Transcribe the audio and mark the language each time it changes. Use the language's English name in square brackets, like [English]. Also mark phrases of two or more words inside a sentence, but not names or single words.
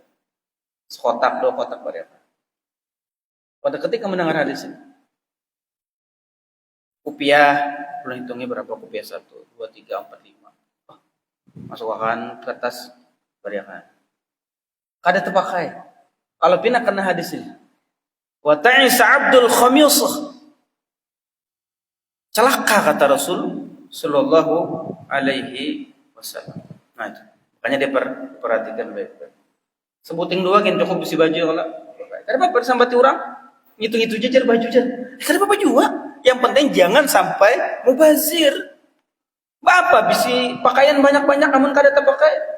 [Banjar] Sekotak, 2 kotak bariakan. Pada ketika mendengar hadis ini, kupiah, belum hitungnya berapa kupiah, 1, 2, 3, 4, 5. Oh, masukkan kertas bariakan. Kada terpakai. Kalau pindah kena hadis ini, [Arabic] وتعس عبد الخميصة. [Banjar] Celaka kata Rasul [Arabic] صلى الله عليه وسلم. [Banjar] Nah itu. Makanya dia perhatikan baik-baik. Sebuting 2 kan cukup bisi baju kalau. Kenapa bersambati orang? Ngitung-ngitung jajar baju aja. Kenapa baju? Yang penting jangan sampai mubazir. Apa bisi pakaian banyak-banyak namun kada terpakai.